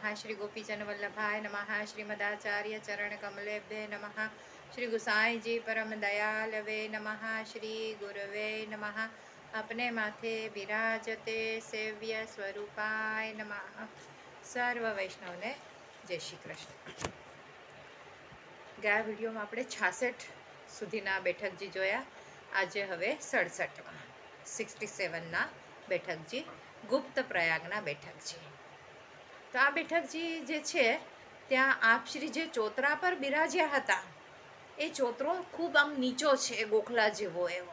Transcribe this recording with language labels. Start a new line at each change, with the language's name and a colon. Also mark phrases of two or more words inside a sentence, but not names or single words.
Sanskrit: श्री गोपीजन वल्लभाय नमः। श्रीमदाचार्य चरण कमलेभ्ये नमः। श्री गुसाई जी परम दयालवे नमः। श्री गुरवे नमः। अपने माथे विराजते सेव्य स्वरूपाय नमः।
Gujarati: સર્વ વૈષ્ણવ ને જય શ્રી કૃષ્ણ। ગયા વિડીયોમાં આપણે 66 સુધીના બેઠકજી જોયા. આજે હવે 67માં 67ના બેઠકજી ગુપ્ત પ્રયાગના બેઠકજી. તો આ બેઠકજી જે છે ત્યાં આપશ્રી જે ચોતરા પર બિરાજ્યા હતા એ ચોતરો ખૂબ આમ નીચો છે, ગોખલા જેવો એવો.